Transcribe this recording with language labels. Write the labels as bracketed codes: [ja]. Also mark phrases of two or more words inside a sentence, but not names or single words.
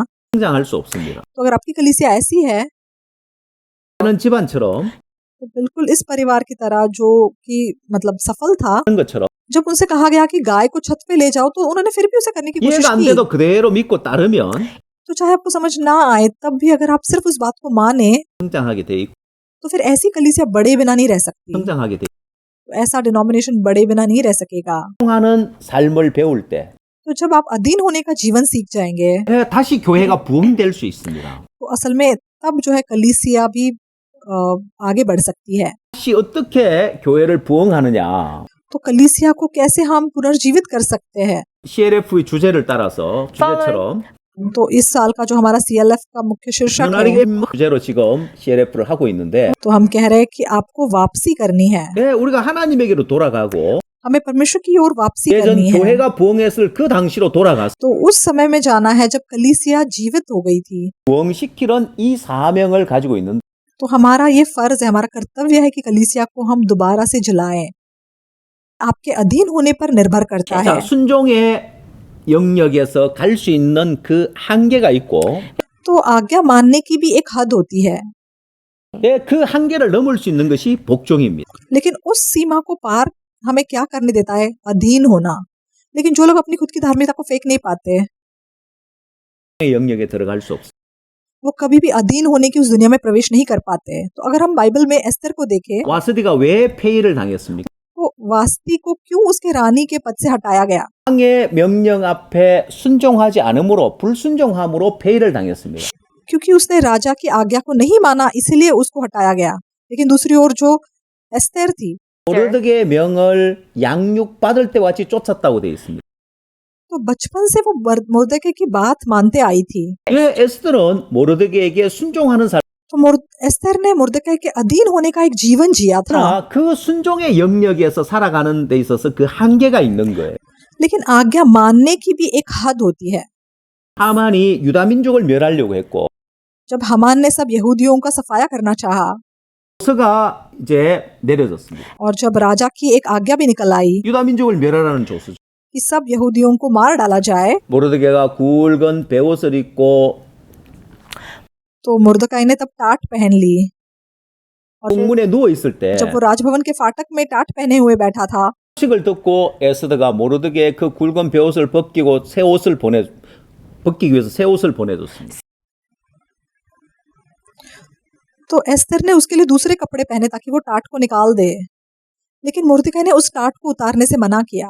[ko] 성장할 수 없습니다. [hi] तो अगर आपकी कलीसिया ऐसी है [ko] 하는 집안처럼 [hi] तो बिल्कुल इस परिवार की तरह जो कि मतलब सफल था, [ko] 하는 것처럼 [hi] जब उनसे कहा गया कि गाय को छत पे ले जाओ तो उन्होंने फिर भी उसे करने की कोशिश [ko] 이해가 안 [hi] की। [ko] 돼도 그대로 믿고 따르면 [hi] तो चाहे आपको समझ ना आए तब भी अगर आप सिर्फ उस बात को माने [ko] 성장하게 돼 있고 [hi] तो फिर ऐसी कलीसिया बढ़े बिना नहीं रह सकती। [ko] 성장하게 돼 [hi] तो ऐसा डिनोमिनेशन बढ़े बिना नहीं रह सकेगा। [ko] 하는 삶을 배울 때 [hi] तो जब आप अधीन होने का जीवन सीख जाएंगे [ko] 예, 다시 교회가 부흥될 수 있습니다. [hi] तो असल में तब जो है कलीसिया भी आगे बढ़ सकती है। [ko] 다시 어떻게 교회를 부흥하느냐? [hi] तो कलीसिया को कैसे हम पुनर्जीवित कर सकते हैं? [ko] CLF의 주제를 따라서 주제처럼 [hi] तो इस साल का जो हमारा CLF का मुख्य शीर्षक है, [ko] 하나님의 주제로 지금 CLF를 하고 있는데 [hi] तो हम कह रहे हैं कि आपको वापसी करनी है, [ko] 예, 우리가 하나님에게로 돌아가고 [hi] हमें परमेश्वर की ओर वापसी [ko] 예전 [hi] करनी है। [ko] 교회가 부흥했을 그 당시로 돌아가서 [hi] तो उस समय में जाना है जब कलीसिया जीवित हो गई थी। [ko] 부흥시키는 이 사명을 가지고 있는 [hi] तो हमारा ये फर्ज है, हमारा कर्तव्य है कि कलीसिया को हम दोबारा से जलाएं। आपके अधीन होने पर निर्भर करता [ko] 자, [hi] है। [ko] 순종의 영역에서 갈 수 있는 그 한계가 있고 [hi] तो आज्ञा मानने की भी एक हद होती है, [ko] 예, 그 한계를 넘을 수 있는 것이 복종입니다. [hi] लेकिन उस सीमा को पार हमें क्या करने देता है? अधीन होना। लेकिन जो लोग अपनी खुद की धार्मिकता को फेंक नहीं पाते, [ko] 영역에 들어갈 수 없어요. [hi] वो कभी भी अधीन होने की उस दुनिया में प्रवेश नहीं कर पाते। तो अगर हम बाइबल में एस्तर को देखें [ko] 와스디가 왜 폐위를 당했습니까? [hi] तो वास्ती को क्यों उसके रानी के पद से हटाया गया? [ko] 왕의 명령 앞에 순종하지 않으므로 불순종함으로 폐위를 당했습니다. [hi] क्योंकि उसने राजा की आज्ञा को नहीं माना, इसलिए उसको हटाया गया। लेकिन दूसरी ओर जो एस्तेर थी, [ko] 모르드게의 명을 양육받을 때같이 쫓았다고 되어 있습니다. [hi] तो बचपन से वो मोर्दके की बात मानते आई थी। [ko] 예, 에스더는 모르드게에게 순종하는 사람, [hi] तो एस्तेर ने मुर्दके के अधीन होने का एक जीवन जिया था, [ko] 그 순종의 영역에서 살아가는 데 있어서 그 한계가 있는 거예요. [hi] लेकिन आज्ञा मानने की भी एक हद होती है। [ko] 하만이 유다 민족을 멸하려고 했고 [hi] जब हमान ने सब यहूदियों का सफाया करना चाहा [ko] 조서가 이제 내려졌습니다. [hi] और जब राजा की एक आज्ञा भी निकल आई [ko] 유다 민족을 멸하라는 조서죠. [hi] कि सब यहूदियों को मार डाला जाए, [ko] 모르드게가 굵은 베옷을 입고 [hi] तो मुर्दकाई ने तब टाट पहन ली और [ko] 공문에 누워 있을 때 [hi] जब वो राजभवन के फाटक में टाट पहने हुए बैठा था [ko] 소식을 듣고 에스더가 모르드게의 그 굵은 베옷을 벗기고 벗기기 위해서 새 옷을 보내줬습니다. [hi] तो एस्तर ने उसके लिए दूसरे कपड़े पहने ताकि वो टाट को निकाल दे, लेकिन मुर्दकाई ने उस टाट को उतारने से मना किया